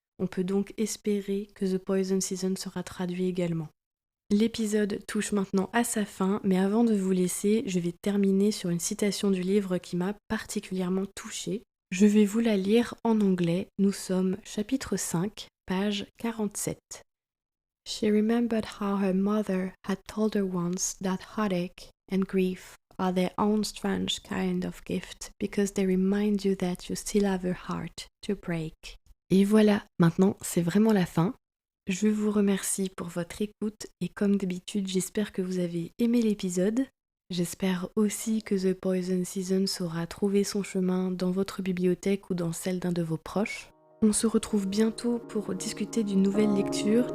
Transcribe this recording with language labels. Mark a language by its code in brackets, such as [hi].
[fr] On peut donc espérer que The Poison Season sera traduit également. L'épisode touche maintenant à sa fin, mais avant de vous laisser, je vais terminer sur une citation du livre qui m'a particulièrement touchée. Je vais vous la lire en anglais. Nous sommes chapitre 5, page 47. [en] She remembered how her mother had told her once that heartache and grief are their own strange kind of gift because they remind you that you still have a heart to break. [fr] Et voilà, maintenant c'est vraiment la fin. Je vous remercie pour votre écoute et comme d'habitude, j'espère que vous avez aimé l'épisode. J'espère aussi que The Poison Season saura trouver son chemin dans votre bibliothèque ou dans celle d'un de vos proches. On se retrouve bientôt pour discuter d'une nouvelle lecture.